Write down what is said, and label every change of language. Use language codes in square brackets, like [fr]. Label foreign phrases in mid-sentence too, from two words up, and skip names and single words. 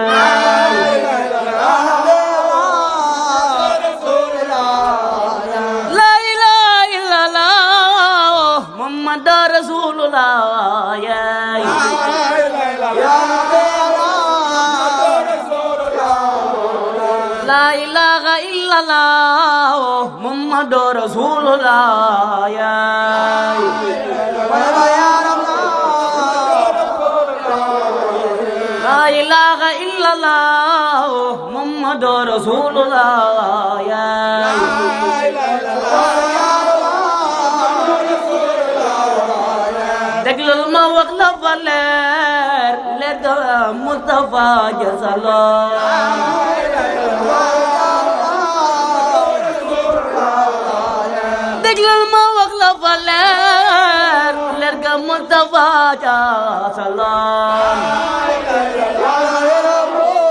[ar] لا إله إلا الله محمد رسول الله يا لا إله إلا الله محمد رسول الله يا لا إله إلا الله محمد رسول الله يا [wo] déglul ma wax la fa leer ga Mustafa jazalah déglul ma wax la fa leer ga Mustafa jazalah